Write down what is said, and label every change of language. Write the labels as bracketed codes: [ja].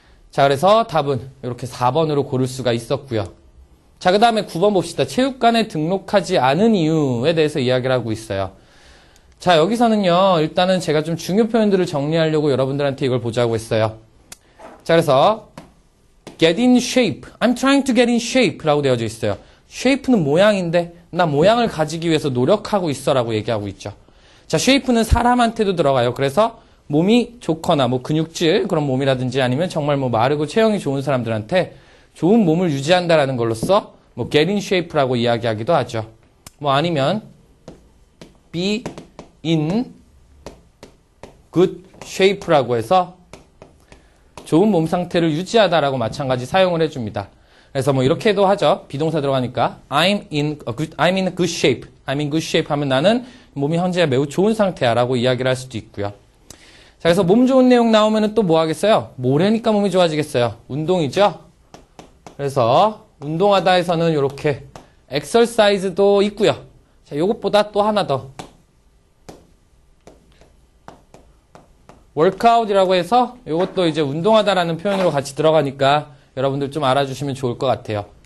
[ko] 자, 그래서 답은 이렇게 4번으로 고를 수가 있었고요. 자, 그 다음에 9번 봅시다. 체육관에 등록하지 않은 이유에 대해서 이야기를 하고 있어요. 자, 여기서는요, 일단은 제가 좀 중요 표현들을 정리하려고 여러분들한테 이걸 보자고 했어요. 자, 그래서 [en] get in shape. I'm trying to get in shape [ko] 라고 되어져 있어요. shape는 모양인데 나 모양을 가지기 위해서 노력하고 있어 라고 얘기하고 있죠. 자, shape는 사람한테도 들어가요. 그래서 몸이 좋거나 뭐 근육질 그런 몸이라든지 아니면 정말 뭐 마르고 체형이 좋은 사람들한테 좋은 몸을 유지한다라는 걸로써 뭐 [en] get in shape [ko] 라고 이야기하기도 하죠. 뭐 아니면 [en] be in good shape [ko] 라고 해서 좋은 몸 상태를 유지하다라고 마찬가지 사용을 해줍니다. 그래서 뭐 이렇게도 하죠. 비동사 들어가니까 [en] I'm in good shape. I'm in good shape [ko] 하면 나는 몸이 현재 매우 좋은 상태야라고 이야기를 할 수도 있고요. 자, 그래서 몸 좋은 내용 나오면은 또 뭐 하겠어요? 뭐래니까 몸이 좋아지겠어요? 운동이죠. 그래서 운동하다에서는 이렇게 exercise도 있고요. 자, 요것보다 또 하나 더 workout이라고 해서 이것도 이제 운동하다라는 표현으로 같이 들어가니까 여러분들 좀 알아주시면 좋을 것 같아요.